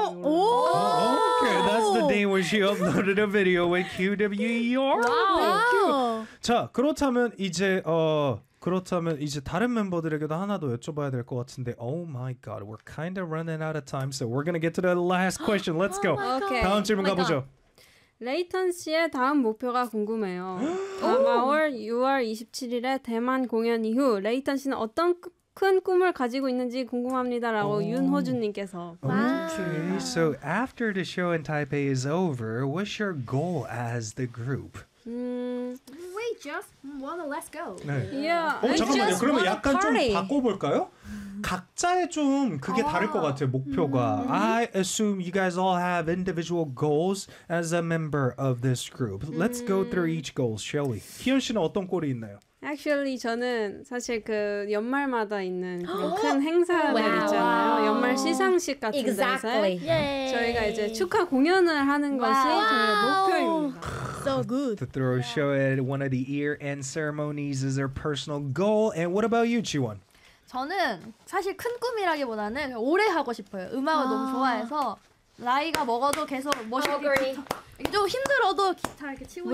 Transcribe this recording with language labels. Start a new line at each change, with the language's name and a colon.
English: Okay, that's the day when she uploaded a video with QWER. Wow.
Korean: 자, 그렇다면 이제 다른 멤버들에게도 하나 더 여쭤봐야 될 것 같은데.
English: Oh my god, we're kind of running out of time, so we're gonna get to the last question. Let's go. Okay.
Korean: 다음 질문 가보죠. 레이턴 씨의 다음 목표가 궁금해요. 다음 월 6월 27일에 대만 공연 이후 레이턴 씨는 어떤 큰 꿈을 가지고 있는지 궁금합니다라고 윤호준님께서.
English: Okay, so after the show in Taipei is over, what's your goal as the group? We just wanna let's go.
Korean: 네.
English: Yeah.
Korean: 잠깐만요. 그러면 약간 좀 바꿔볼까요? 각자의 좀 그게 다를 것 같아요. 목표가.
English: I assume you guys all have individual goals as a member of this group. Let's go through each goal, shall we?
Korean: 희연 씨는 어떤 꼴이 있나요?
English: Actually,
Korean: 저는 사실 그 연말마다 있는 그런 큰 행사들
English: wow.
Korean: 있잖아요. 연말 시상식 같은
English: exactly.
Korean: 데서
English: Yay.
Korean: 저희가 이제 축하 공연을 하는 것이 저희의 목표입니다.
English: So good. To throw a yeah. show at one of the year-end ceremonies is their personal goal. And what about you, Jiwon?
Korean: 저는 사실 큰 꿈이라기보다는 오래 하고 싶어요. 음악을 너무 좋아해서 라이가 먹어도 계속 멋있게 좀 힘들어도 기타 이렇게 치고 싶어요.